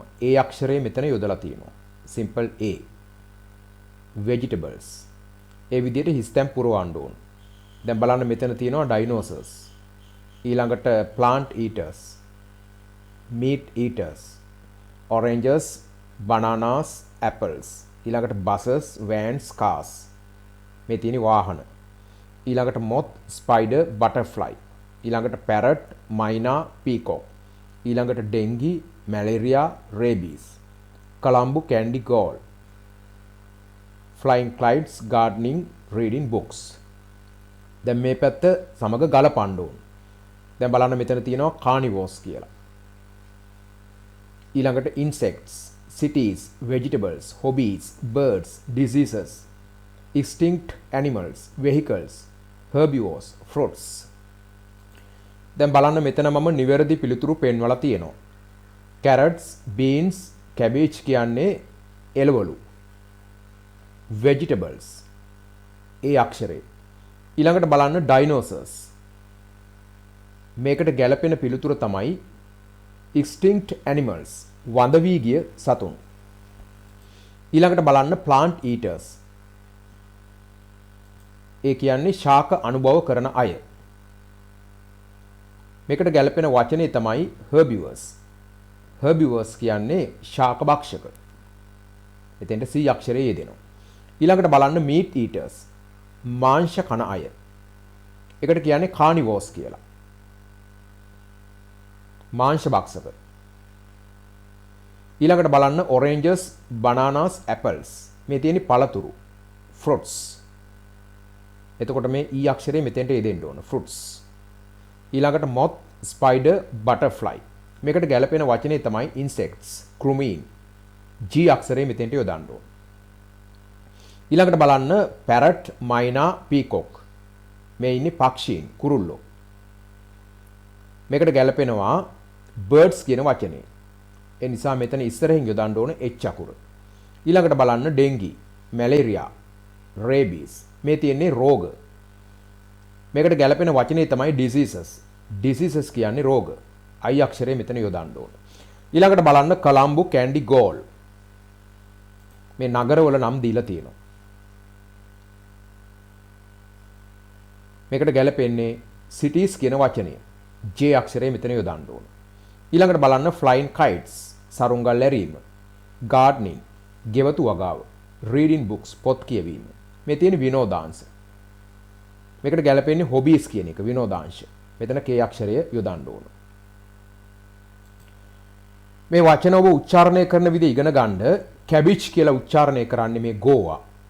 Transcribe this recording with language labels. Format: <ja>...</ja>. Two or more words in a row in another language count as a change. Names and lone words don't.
<si>A අක්ෂරය මෙතන යොදලා තියෙනවා.</si> <en>simple A. vegetables.</en> <si>ඒ විදිහට හිස් තැන් පුරවන්න ඕන. දැන් බලන්න මෙතන තියෙනවා dinosaurs.</si> <en>ඊළඟට plant eaters, meat eaters, oranges, bananas, apples. ඊළඟට buses, vans, cars.</en> <si>මේ තියෙන වාහන.</si> <en>ඊළඟට moth, spider, butterfly. ඊළඟට parrot, myna, peacock. ඊළඟට dengue, malaria, rabies. colombo, candy, gold. flying kites, gardening, reading books.</en> <si>දැන් මේ පැත්ත සමග ගලපන්න ඕන. දැන් බලන්න මෙතන තියෙනවා carnivores කියලා.</si> <en>ඊළඟට insects, cities, vegetables, hobbies, birds, diseases, extinct animals, vehicles, herbivores, fruits.</en> <si>දැන් බලන්න මෙතන මම නිවැරදි පිළිතුරු පෙන්වලා තියෙනවා.</si> <en>carrots, beans, cabbage</en> <si>කියන්නේ එළවලු. vegetables ඒ අක්ෂරේ. ඊළඟට බලන්න dinosaurs. මේකට ගැලපෙන පිළිතුර තමයි</si> <en>extinct animals.</en> <si>වඳ වී ගිය සතුන්. ඊළඟට බලන්න</si> <en>plant eaters.</en> <si>ඒ කියන්නේ ශාක අනුභව කරන අය. මේකට ගැලපෙන වචනේ තමයි herbivores. herbivores කියන්නේ ශාක භක්ෂක. එතෙන්ට C අක්ෂරය යෙදෙනවා. ඊළඟට බලන්න</si> <en>meat eaters.</en> <si>මාංශ කන අය. ඒකට කියන්නේ carnivores කියලා. මාංශ භක්ෂක. ඊළඟට බලන්න</si> <en>oranges, bananas, apples.</en> <si>මේ තියෙන්නේ පළතුරු. fruits. එතකොට මේ E අක්ෂරය මෙතෙන්ට යෙදෙන්න ඕන.</si> <en>fruits. ඊළඟට moth, spider, butterfly.</en> <si>මේකට ගැලපෙන වචනේ තමයි insects, crumine. G අක්ෂරය මෙතෙන්ට යොදන්න ඕන. ඊළඟට බලන්න</si> <en>parrot, myna, peacock.</en> <si>මේ ඉන්නේ පක්ෂීන්, කුරුල්ලෝ. මේකට ගැලපෙනවා birds කියන වචනේ. ඒ නිසා මෙතන ඉස්සරහින් යොදන්න ඕන H අකුර. ඊළඟට බලන්න</si> <en>dengue, malaria, rabies.</en> <si>මේ තියෙන්නේ රෝග. මේකට ගැලපෙන වචනේ තමයි diseases. diseases කියන්නේ රෝග. I අක්ෂරය මෙතන යොදන්න ඕන. ඊළඟට බලන්න Colombo, Candy, Galle. මේ නගරවල නම් දීලා තියෙනවා. මේකට ගැලපෙන්නේ cities කියන වචනය. J අක්ෂරය මෙතන යොදන්න ඕන. ඊළඟට බලන්න</si> <en>flying kites,</en> <si>සරුංගල් ඇරීම, gardening, ගෙවතු වගාව,</si> <en>reading books,</en> <si>පොත් කියවීම. මේ තියෙන විනෝදාංශ. මේකට ගැලපෙන්නේ hobbies කියන එක විනෝදාංශ. මෙතන K අක්ෂරය යොදන්න ඕන. මේ වචන ඔබ උච්චාරණය කරන විදිහ ඉගෙන ගන්න cabbage කියලා උච්චාරණය කරන්නේ මේ ගෝවා.</si>